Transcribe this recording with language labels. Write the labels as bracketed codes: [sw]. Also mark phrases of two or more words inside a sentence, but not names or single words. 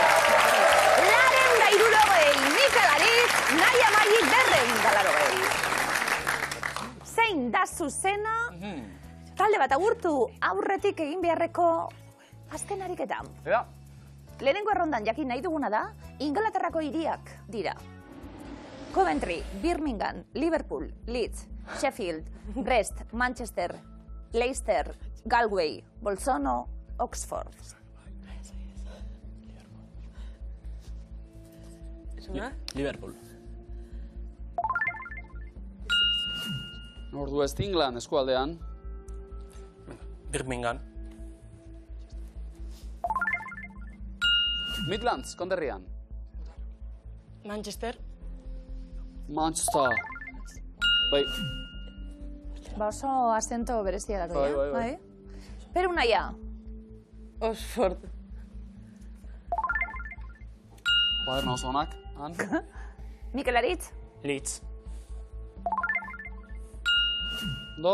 [eu] 260, Mikel Aritz, Naia Amaili 280. Zein da zuzena, talde bat agurtu aurretik egin beharreko Azken ariketa. Ea, Lehenengo errondan jakin nahi duguna da, Ingalaterrako hiriak dira. Coventry, Birmingham, Liverpool, Leeds, Sheffield, Brest, Manchester, Leicester, Galway, Bolzano, Oxford. Liverpool. Northwest England eskualdean. Birmingham. Midlands, konderrian. Manchester. Manchester. Bai, Ba oso azento berezia dago, Bai. Peru naia. Oxford. Baderna oso onak. Han. Mikel Aritz, Leeds. Do,